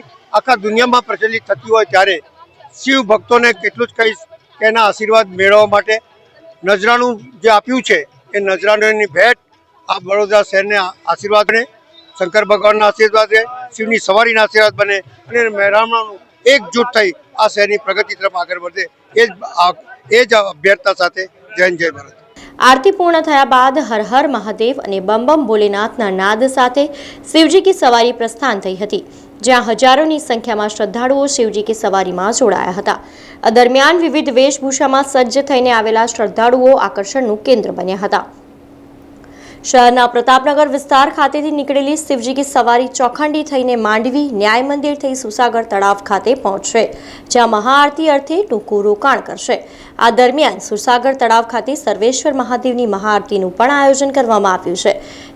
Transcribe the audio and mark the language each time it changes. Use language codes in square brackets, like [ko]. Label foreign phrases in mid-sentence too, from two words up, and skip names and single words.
[gu] આખા દુનિયામાં પ્રચલિત થતી હોય ત્યારે શિવ ભક્તોને કેટલું જ કહીશ કે એના આશીર્વાદ મેળવવા માટે નજરાનું જે આપ્યું છે એ નજરાની ભેટ આ વડોદરા શહેરને આશીર્વાદ બને, શંકર ભગવાનના આશીર્વાદ રહે, શિવની સવારીના આશીર્વાદ બને અને મહેરામણનું એકજૂટ થઈ આ શહેરની પ્રગતિ તરફ આગળ વધે એ જ અભ્યર્થના સાથે જય જય ભારત। આરતી પૂર્ણ થયા બાદ હર હર મહાદેવ અને બમ બમ ભોલેનાથના નાદ સાથે શિવજી કી સવારી પ્રસ્થાન થઈ હતી, જ્યાં હજારોની સંખ્યામાં શ્રદ્ધાળુઓ શિવજી કી સવારીમાં જોડાયા હતા। આ દરમિયાન વિવિધ વેશભૂષામાં સજ્જ થઈને આવેલા શ્રદ્ધાળુઓ આકર્ષણનું કેન્દ્ર બન્યા હતા। શહરના પ્રતાપનગર વિસ્તાર ખાતેથી નિકળેલી શિવજી કી સવારી ચૌખંડી થઈને માંડવી ન્યાય મંદિર થઈ સુસાગર તળાવ ખાતે પહોંચશે, જ્યાં મહાઆરતી અર્થે ટૂંકું રોકાણ કરશે। આ દરમિયાન સુસાગર તળાવ ખાતે સર્વેશ્વર મહાદેવની મહાઆરતીનું પણ આયોજન કરવામાં આવ્યું છે।